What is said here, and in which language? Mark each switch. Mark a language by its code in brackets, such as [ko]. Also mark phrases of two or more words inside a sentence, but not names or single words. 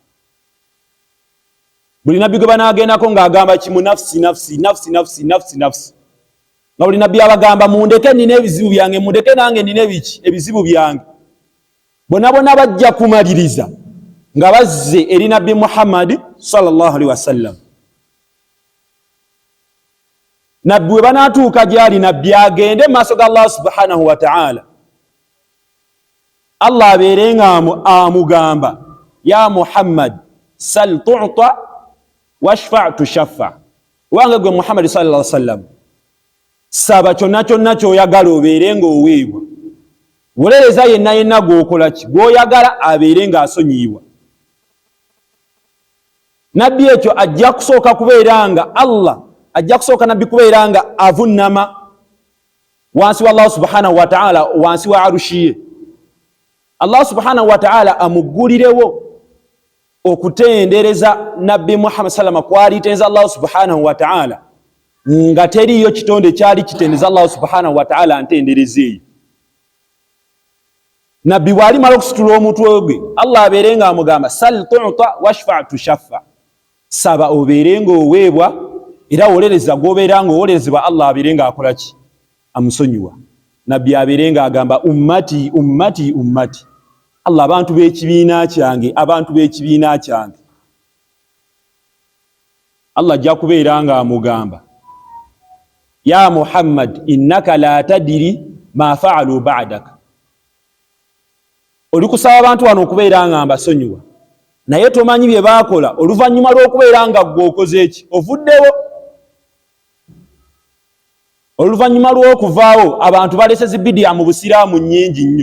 [lg] Buli nabbi gwe banaagendako ng'agamba kimu [ar] نفسي نفسي نفسي نفسي نفسي نفسي. [lg] Nga buli nabbi abagamba mundeke nina ebizibu byange, mundeke nange nina ebizibu byange. Bonna bajja kumaliriza nga bazze eri nabbi Muhammad [ar] صلى الله عليه وسلم. [lg] Nabbi we banaatuuka gyali nabbi agende mu maaso ga [ar] الله سبحانه وتعالى, [lg] Allah abeere nga amugamba [ar] يا محمد سل تعط واشفع تشفع. [lg] Wange gwe Muhammad [ar] صلى الله عليه وسلم, [lg] saba kyonna kyonna ky'oyagala obeere ng'oweebwa. Wolereza yenna gw'okola ki? Gw'oyagala abeere ng'asonyiibwa. Nabbi ekyo ajja kusooka kubeera nga ajja kusooka nabbi kubeera nga avunnama wansi wa [ar] الله سبحانه وتعالى, [lg] wansi wa arushiye. [ar] الله سبحانه وتعالى [lg] amuggulirewo okutendereza nabbi Muhammad sallama kwalitenza [ar] الله سبحانه وتعالى [lg] nga teriyo kitonde kyali kitendeza [ar] الله سبحانه وتعالى [lg] ntenderezeeyo. Nabbi bwali mala okusitula omutwe gwe, Allah abeere nga amugamba [ar] سل تعط واشفع تشفع. [lg] Saba obeere ng'oweebwa era wolereza gw'obeera ng'owolerezebwa Allah abeere nga akola ki? Amusonyiwa. Nabbi abeere nga agamba [ar] أمتي أمتي أمتي. [lg] Allah abantu b'ekibiina kyange, abantu b'ekibiina kyange. Allah ajja kubeera nga amugamba [ar] يا محمد إنك لا تدري ما فعلوا بعدك. [lg] Oli kusaba abantu wano okubeera nga mbasonyiwa naye tomanyi bye baakola oluvannyuma lw'okubeera nga ggwe okoze eki ovuddewo. Oluvannyuma lw'okuvaawo abantu balese zibidiya mu busiraamu nnyingi nnyo.